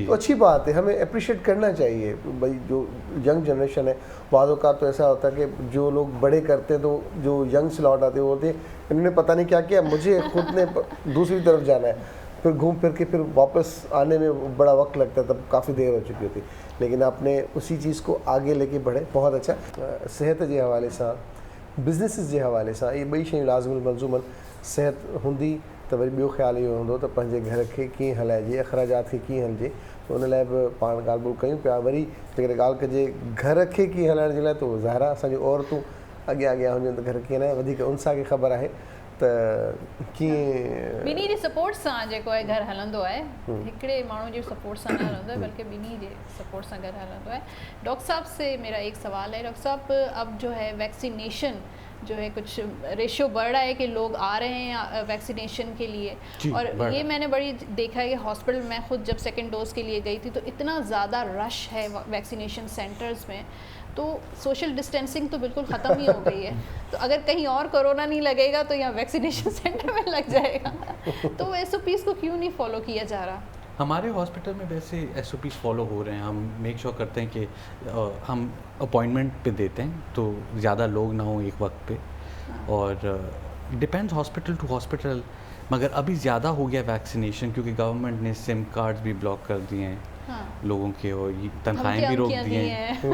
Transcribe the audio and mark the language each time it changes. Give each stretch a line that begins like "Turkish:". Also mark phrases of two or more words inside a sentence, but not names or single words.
Urdu: تو اچھی بات ہے, ہمیں اپریشیٹ کرنا چاہیے بھائی. جو
English: young generation
Urdu: ہے, بعض اوقات تو ایسا ہوتا ہے کہ جو لوگ بڑے کرتے ہیں تو جو
English: young slot
Urdu: آتے ہیں وہ ہوتے ہیں انہوں نے پتہ نہیں کیا کیا, مجھے خود نے دوسری طرف جانا ہے, پھر گھوم پھر کے پھر واپس آنے میں بڑا وقت لگتا ہے, تب کافی دیر ہو چکی ہوتی. لیکن آپ نے اسی چیز کو آگے لے کے بڑھے, بہت اچھا. صحت کے حوالے سے, بزنس کے حوالے سے, یہ
Sindhi: بئی شयूं लाज़िमल मलज़ूमन
Urdu: صحت ہوں تو
Sindhi: वरी ॿियो ख़्यालु इहो हूंदो त पंहिंजे घर खे कीअं हलाइजे, अख़राजात खे कीअं हलिजे, त उन लाइ बि पाण ॻाल्हि ॿोल कयूं पिया. वरी जेकॾहिं ॻाल्हि कजे घर खे कीअं हलाइण जे लाइ, त ज़ाहिर आहे असांजूं औरतूं अॻियां अॻियां हुजनि त घर कीअं हलाइनि, वधीक उनसां खे ख़बर आहे त कीअं ॿिन्ही जे सपोर्ट सां जेको आहे घर हलंदो आहे, हिकिड़े माण्हू जे सपोर्ट सां न हलंदो है बल्कि ॿिन्ही जे सपोर्ट सां घर हलंदो है.
Urdu: ڈاکٹر صاحب سے میرا ایک سوال ہے۔ ڈاکٹر صاحب، اب جو ہے ویکسینیشن جو ہے کچھ ریشو بڑھ رہا ہے کہ لوگ آ رہے ہیں ویکسینیشن کے لیے، اور یہ میں نے بڑی دیکھا ہے کہ ہاسپٹل میں خود جب
English: second dose
Urdu: کے لیے گئی تھی تو اتنا زیادہ رش ہے
English: vaccination centers
Urdu: میں، تو
English: social distancing
Urdu: تو بالکل ختم ہی ہو گئی ہے. تو اگر کہیں اور کورونا نہیں لگے گا تو یہاں
English: vaccination center
Urdu: میں لگ جائے گا، تو SOPs کو کیوں نہیں فالو کیا جا رہا? ہمارے ہاسپٹل میں ویسے SOPs فالو ہو رہے ہیں. ہم
English: make sure
Urdu: کرتے ہیں کہ ہم اپوائنٹمنٹ پہ دیتے ہیں تو زیادہ لوگ نہ ہوں ایک وقت پہ, اور
English: depends hospital to hospital.
Urdu: مگر ابھی زیادہ ہو گیا ویکسینیشن کیونکہ گورنمنٹ نے
English: SIM cards
Urdu: بھی بلاک کر دیے ہیں لوگوں کے, اور تنخواہیں بھی روک دی ہیں.